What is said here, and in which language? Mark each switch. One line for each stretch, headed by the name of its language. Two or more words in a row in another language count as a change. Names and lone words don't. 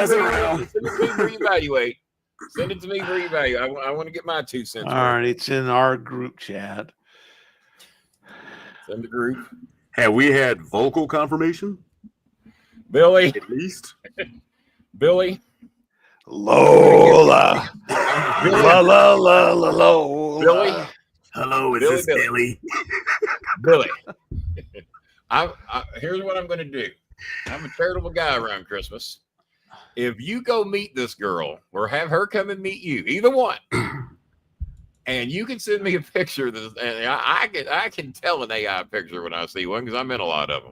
English: Send it to me for evaluate. Send it to me for evaluate. I want to get my 2 cents. All right, it's in our group chat. Send the group. Have we had vocal confirmation? Billy. At least. Billy. Lola. La la la la Lola. Billy. Hello, is this Billy? Billy. Here's what I'm going to do. I'm a charitable guy around Christmas. If you go meet this girl or have her come and meet you, either one, and you can send me a picture, and I can tell an AI picture when I see one because I'm in a lot of them.